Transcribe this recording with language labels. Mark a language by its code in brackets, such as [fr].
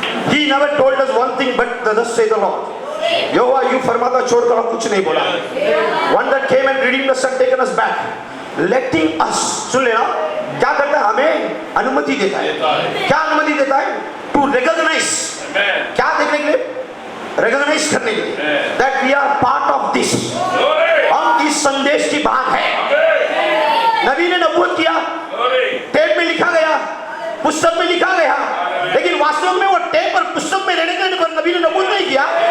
[en] He never told us one thing, but thus says the Lord. [hi] यहोवा यूं फरमाता छोड़कर हम कुछ नहीं बोला। [en] One that came and redeemed us and taken us back, letting us, [hi] सुन लेना, क्या करता है? हमें अनुमति देता है। क्या अनुमति देता है? [en] To recognize, [hi] क्या देखने के लिए? recognize करने के लिए, [en] that we are part of this, [hi] हम इस संदेश की भाग है। नबी ने नबूवत किया, टेप में लिखा गया, पुस्तक में लिखा गया, लेकिन वास्तव में वो टेप और पुस्तक में रहने के पर नबी ने नबूवत नहीं किया।